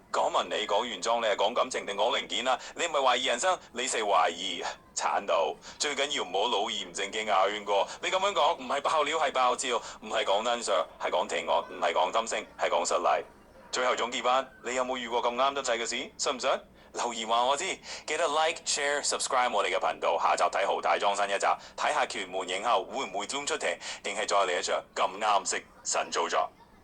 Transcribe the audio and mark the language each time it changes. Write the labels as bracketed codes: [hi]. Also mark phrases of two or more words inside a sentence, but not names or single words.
[yue] 講文你講原裝，你係講感情定講零件啊？你唔係懷疑人生，你係懷疑產道。最緊要唔好老而唔正經啊，圈哥！你咁樣講唔係爆料係爆照，唔係講真相，係講庭案，唔係講心聲，係講失禮。最後總結翻，你有冇遇過咁啱得滯嘅事？信唔信？留言話我知，記得 [en] like、share、subscribe [yue] 我哋嘅頻道。下集睇豪大裝新一集，睇下屯門影后會唔會 zoom 出庭，定係再嚟一場咁啱式神操作。